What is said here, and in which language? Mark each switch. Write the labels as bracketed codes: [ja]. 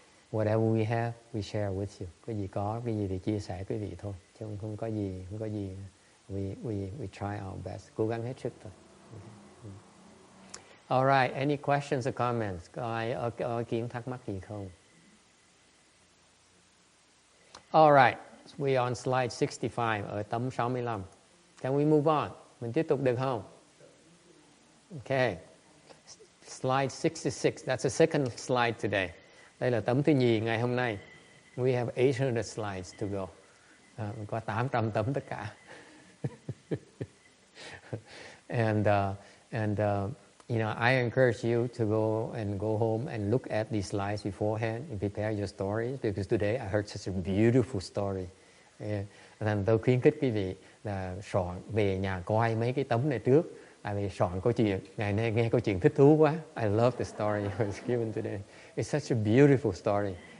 [en] Whatever we have, we share with you. [vi] Cái gì có, cái gì thì chia sẻ quý vị thôi. Chứ không có gì. [en] We try our best. [vi] Cố gắng hết sức thôi. [en] Alright, any questions or comments? [vi] Có ai có ý kiến thắc mắc gì không? [en] Alright, we on slide 65, [vi] ở tấm 65. [en] Can we move on? [vi] Mình tiếp tục được không? [en] Okay. Slide 66, that's the second slide today. [vi] Đây là tấm thứ nhì ngày hôm nay. [en] We have 800 slides to go. [vi] Mình có 800 tấm tất cả. [en] And you know, I encourage you to go home and look at these slides beforehand and prepare your stories, because today I heard such a beautiful story. [vi] Nên tôi khuyến khích quý vị là soạn về nhà coi mấy cái tấm này trước, vì soạn câu chuyện. Ngày nay nghe câu chuyện thích thú quá. [en] I love the story I was given today. It's such a beautiful story.